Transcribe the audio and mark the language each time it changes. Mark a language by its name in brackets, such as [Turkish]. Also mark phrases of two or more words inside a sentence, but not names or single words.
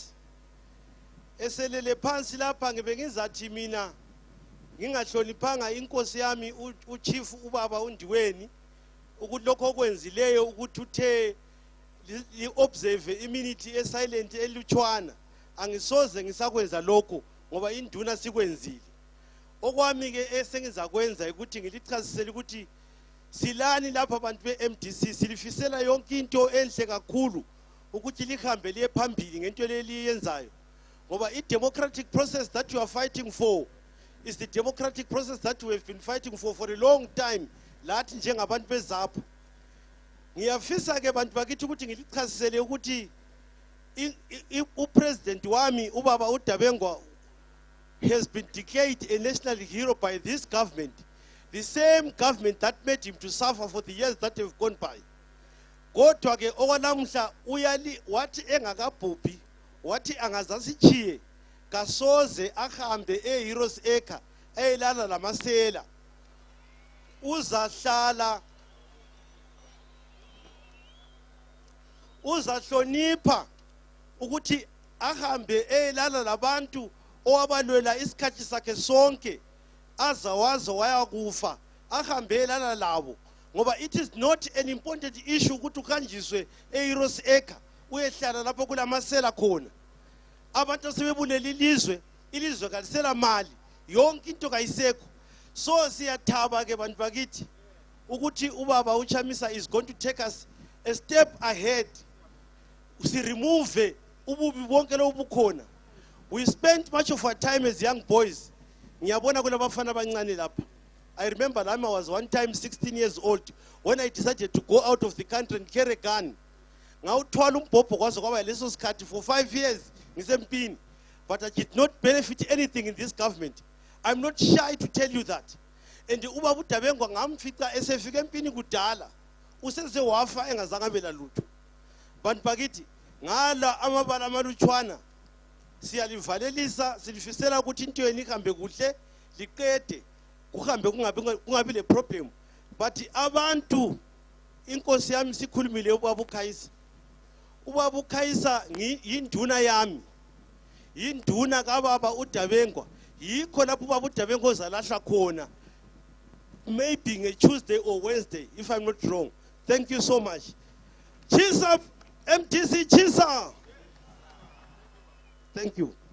[North Ndebele] Eselele phansi lapha ngibe ngizathi mina ngingahloniphanga inkosi yami uChief ubaba uNdiweni ukuthi lokho okwenzileyo ukuthi uthe li-observe iminute esilent elutshwana angisoze ngisakwenza lokho ngoba induna sikwenzile. Okwami ke esengizakwenza ukuthi ngilichasisele ukuthi silani lapha abantu beMDC silifisela yonke into enhle kakhulu ukuthi lihambe liye phambili ngento leliyenzayo ngoba i- [English] democratic process that you are fighting for is the democratic process that we have been fighting for a long time [North Ndebele] lathi njengabantu beZAPU. Ngiyafisa ke bantu bakithi ukuthi ngilichasisele ukuthi upresident wami ubaba uDabengwa [English] has been declared a national hero by this government, the same government that made him to suffer for the years that have gone by. [North Ndebele] Kodwa ke okwanamhla uyali wathi engakabhubhi wathi angazasichiye kasoze ahambe eHeroes Acre eyilala lamasela uzahlonipha ukuthi ahambe eyilala labantu owabalwela isikhathi sakhe sonke azawazo wayakufa ahambe eyilala labo ngoba [English] it is not an important issue [North Ndebele] ukuthi ukanjiswe eHeroes Acre uyehlala lapho kulamasela khona. Abantu sebebulela ilizwe kalisela mali yonke into kayisekho. So siyathaba ke bantu bakithi ukuthi ubaba uChamisa [English] is going to take us a step ahead. [North Ndebele] Si remove ububi bonke lobukhona. [English] We spent much of our time as young boys. [North Ndebele] Ngiyabona kulabafana abancane lapha. [English] I remember I was one time 16 years old when I decided to go out of the country and carry a gun. [North Ndebele] Ngawuthwala umbhobho kwaze kwaba leso sikhathi [English] for 5 years ngisempini, but I did not benefit anything in this government. I'm not shy to tell you that. [North Ndebele] And ubaba uDabengwa ngamfica esefika empini kudala useze wafa engazange abela lutho. Bantu bakithi ngala amabala amalutshwana siyalivalelisa silifisela ukuthi into yeni ihambe kuhle liqede kuhambe kungabi le problem. But abantu inkosi yami sikhulumile ubaba uKhayisa. Ubaba uKhayisa yinduna yami, yinduna kababa uDabengwa, yikho lapho ubaba uDabengwa ozalahla khona, [English] maybe a Tuesday or Wednesday if I'm not wrong. Thank you so much. [Shona] Chisa MDC Chisa. [English] Thank you.